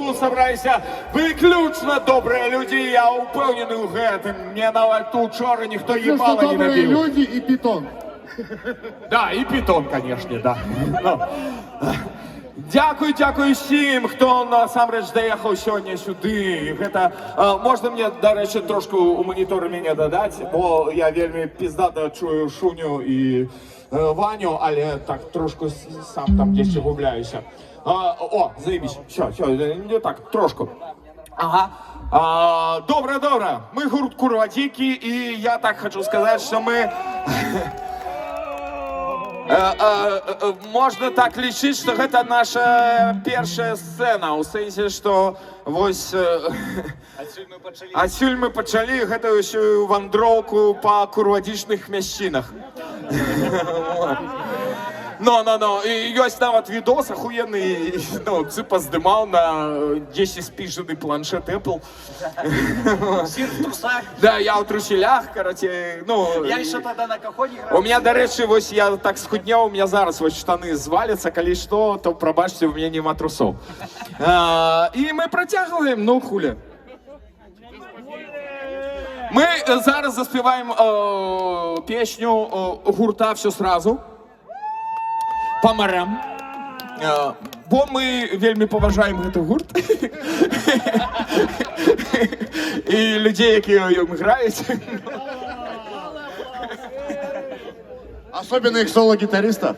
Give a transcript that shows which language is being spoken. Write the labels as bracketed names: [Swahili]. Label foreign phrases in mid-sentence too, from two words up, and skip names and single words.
[Ukrainian] тут собралися виключно добрі люди. Я упевнений у гэтым. Мне навіть тут вчора ніхто їбала не [Russian] добрые [Ukrainian] набив. [Russian] люди и питон. Да, і питон, конечно, да. [Ukrainian] Ну, дякую всім, хто насамрэч доїхав сьогодні сюди. [Belarusian] Гэта, можна мені, [Ukrainian] до речі, трошки у монітор мене додати, [Belarusian] бо я вельми піздато чую Шуню і Ваню, але так трошки сам там десь губляюся. [Russian] О, заебись, все, не так, трошку. [Ukrainian] Ага. Добре. Ми гурт Курвадіки, і я так хочу сказати, що ми... [Belarusian] Можна так лічыць, што гэта наша першая сцэна, у сэнсе, што вось адсюль мы пачалі гэтую ўсю вандроўку па курвадзічных мясцінах. Но, і ёсць нават відос ахуенны, ну, цыпа здымаў на 10 спіжаны планшет Apple. [Ukrainian] Сир в трусах. [Belarusian] Да, я ў труселях, караце, ну... [Russian] Я еще тогда на каходе играл. У меня, [Ukrainian] до речі, [Belarusian] вось я так схудняў, [Russian] у меня [Belarusian] зараз вось штаны зваляцца, калі што, то прабачце, [Russian] у меня [Belarusian] нема трусоў. І мы працягваем, ну хуля. Мы зараз заспеваем песню гурта «Все сразу» по морям. Бо мы вельмі паважаем гэты гурт. І людзей, якія ў ім граюць. [Russian] Особенно их соло-гитариста.